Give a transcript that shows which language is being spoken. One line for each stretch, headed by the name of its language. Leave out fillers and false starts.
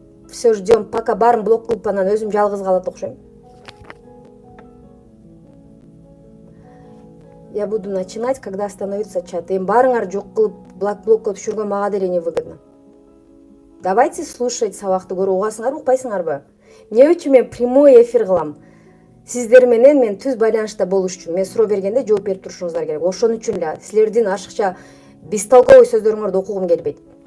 Russian: Все, ждем, пока
Kyrgyz: барын блок кылып анан өзүм жалгыз калат окшойм.
Russian: Я буду начинать, когда остановится чат.
Kyrgyz: Эми барыңар жок кылып блокко түшүргөн мага деле невыгодно.
Russian: Давайте слушать
Kyrgyz: сабакты, көрүп угасыңар, укпайсыңарбы? Эмне үчүн мен прямой эфир кылам? Сиздер менен мен түз байланышта болуш үчүн, мен суроо бергенде жооп берип турушуңуздар керек. Ошон үчүн эле силердин ашыкча бестолковый сөздөрүңөрдү окугум келбейт.